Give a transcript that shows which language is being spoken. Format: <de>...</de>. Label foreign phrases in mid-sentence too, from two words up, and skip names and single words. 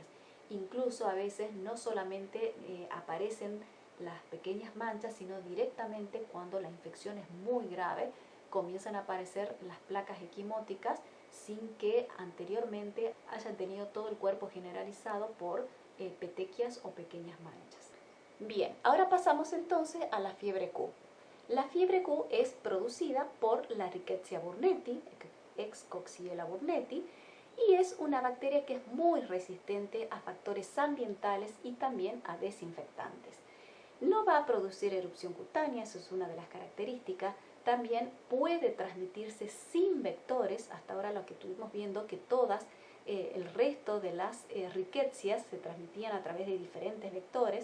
<es>Incluso a veces no solamente aparecen las pequeñas manchas, sino directamente cuando la infección es muy grave, comienzan a aparecer las placas equimóticas sin que anteriormente hayan tenido todo el cuerpo generalizado por petequias o pequeñas manchas. Bien, ahora pasamos entonces a la fiebre Q. La fiebre Q es producida por la Rickettsia burnetii, ex Coxiella burnetii, y es una bacteria que es muy resistente a factores ambientales y también a desinfectantes. No va a producir erupción cutánea, eso es una de las características. También puede transmitirse sin vectores. Hasta ahora lo que estuvimos viendo que todas, el resto de las rickettsias se transmitían a través de diferentes vectores.</es>